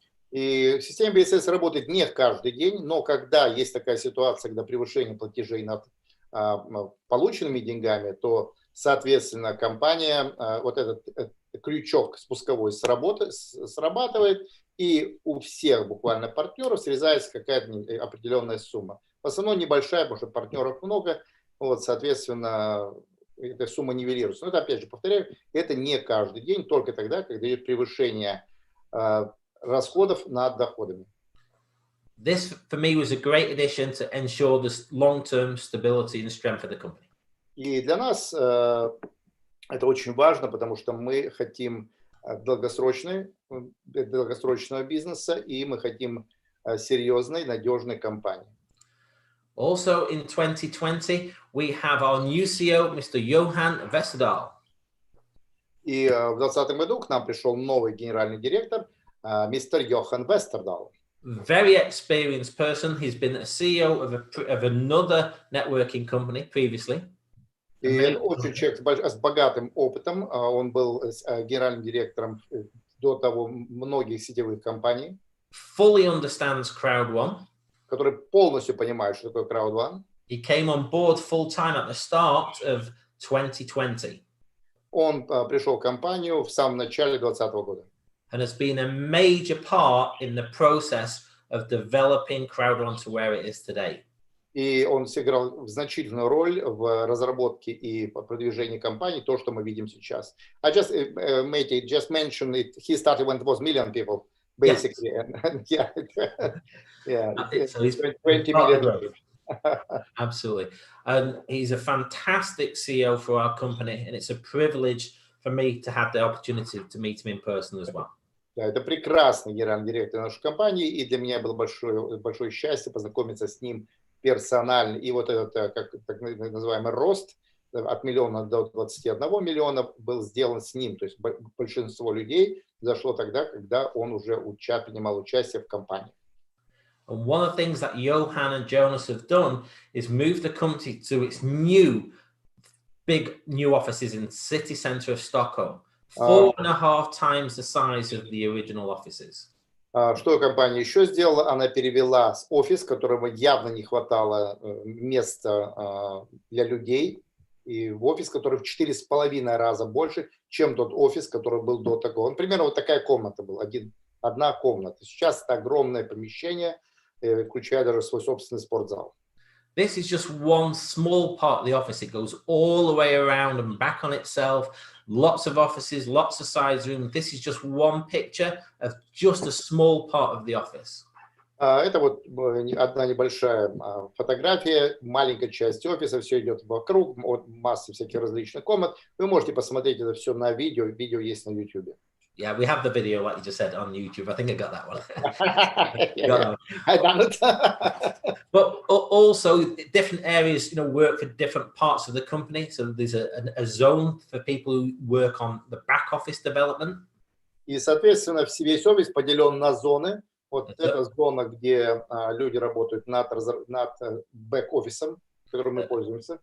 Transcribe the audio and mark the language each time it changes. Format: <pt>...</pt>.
<ru>И система BSS работает не каждый день, но когда есть такая ситуация, когда превышение платежей над полученными деньгами, то, соответственно, компания, вот этот крючок спусковой срабатывает, и у всех буквально партнеров срезается какая-то определенная сумма. В основном небольшая, потому что партнеров много, вот, соответственно, эта сумма нивелируется. Но это, опять же, повторяю, это не каждый день, только тогда, когда идет превышение расходов над доходами.</ru> <en>This, for me, was a great addition to ensure the long-term stability and strength of the company.</en> <ru>И для нас это очень важно, потому что мы хотим долгосрочного бизнеса, и мы хотим серьезной, надежной компании.</ru> <en>Also, in 2020, we have our new CEO, Mr. Johan Westerdahl.</en> <ru>И в 2020 году к нам пришел новый генеральный директор, мистер Йохан Вестердал.</ru> <en>Very experienced person. He's been a CEO of another networking company previously.</en> <ru>И очень человек с богатым опытом. Он был генеральным директором до того многих сетевых компаний.</ru> <en>Fully understands Crowd1.</en> <ru>Который полностью понимает, что такое Crowd1.</ru> <en>He came on board full time at the start of 2020.</en> <ru>Он пришел в компанию в самом начале 2020 года.</ru> <en>And has been a major part in the process of developing Crowd1 to where it is today.</en> <ru>И он сыграл значительную роль в разработке и продвижении компании, то, что мы видим сейчас.</ru> <en>I just mentioned it. He started when it was million people, basically. Yes. Yeah. So he's 20 million. Absolutely. And he's a fantastic CEO for our company, and it's a privilege for me to have the opportunity to meet him in person as well.</en> <ru>Да, это прекрасный генеральный директор нашей компании, и для меня было большое счастье познакомиться с ним персонально. И вот этот, как так называемый рост от миллиона до 21 миллиона был сделан с ним. То есть большинство людей зашло тогда, когда он уже принимал участие в компании.</ru> <en>And one of the things that Johan and Jonas have done is move the company to its big new offices in the city centre of Stockholm, 4.5 times the size of the original offices.</en> <ru>Что компания еще сделала? Она перевела офис, которого явно не хватало места для людей, и в офис, который в 4,5 раза больше, чем тот офис, который был до того. Примерно вот такая комната была, одна комната. Сейчас это огромное помещение, включая даже свой собственный спортзал.</ru> <en>This is just one small part of the office. It goes all the way around and back on itself. Lots of offices, lots of size rooms. This is just one picture of just a small part of the office.</en> <ru>Это вот одна небольшая фотография, маленькая часть офиса, все идет вокруг, масса всяких различных комнат. Вы можете посмотреть это все на видео. Видео есть на YouTube.</ru> <en>Yeah, we have the video, like you just said, on YouTube. I think I got that one. I done it. But also different areas, work for different parts of the company. So there's a zone for people who work on the back office development.</en> <ru>И, соответственно, весь офис поделен на зоны. Вот это зона, где люди работают над бэк-офисом, которым мы пользуемся.</ru>